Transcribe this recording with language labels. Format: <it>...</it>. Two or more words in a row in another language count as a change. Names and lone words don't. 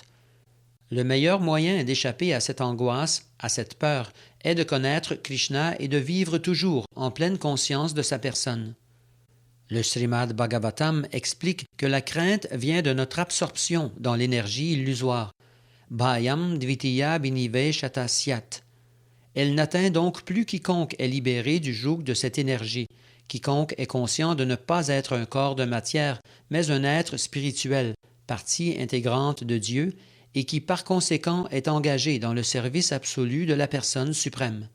<fr>Le meilleur moyen d'échapper à cette angoisse, à cette peur, est de connaître Krishna et de vivre toujours en pleine conscience de sa personne. Le Srimad Bhagavatam explique que la crainte vient de notre absorption dans l'énergie illusoire.</fr> <sa>Bhayam dvitiya biniveshata syat.</sa> <fr>Elle n'atteint donc plus quiconque est libéré du joug de cette énergie. Quiconque est conscient de ne pas être un corps de matière, mais un être spirituel, partie intégrante de Dieu, et qui par conséquent est engagé dans le service absolu de la personne suprême.</fr>